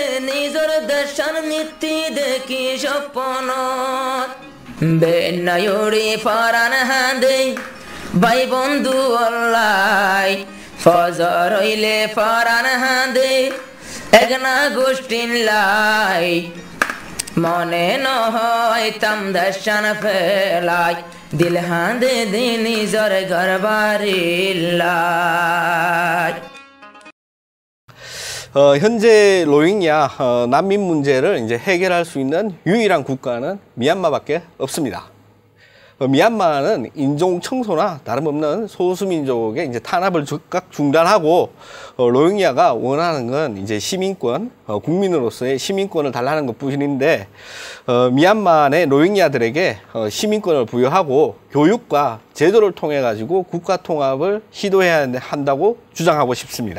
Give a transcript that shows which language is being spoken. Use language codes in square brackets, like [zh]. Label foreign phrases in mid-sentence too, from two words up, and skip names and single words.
[rhg] নিজর দেশর নীতি দেখি স্বপ্নত বেনায়ুরি ফরান হাঁদে ভাই বন্ধু অল্লাই ফজর হইলে ফরান হাঁদে একনা গোষ্ঠীন লাই মনে নহয় তাম দর্শন ফেলাই দিল হাঁদে দিন নিজর ঘর বাড়ি লাই [ko] 현재 로힝야 난민 문제를 이제 해결할 수 있는 유일한 국가는 미얀마밖에 없습니다. 미얀마는 인종 청소나 다름없는 소수민족의 이제 탄압을 즉각 중단하고 로힝야가 원하는 건 이제 시민권, 국민으로서의 시민권을 달라는 것뿐인데 미얀마 내 로힝야들에게 시민권을 부여하고 교육과 제도를 통해 가지고 국가 통합을 시도해야 한다고 주장하고 싶습니다.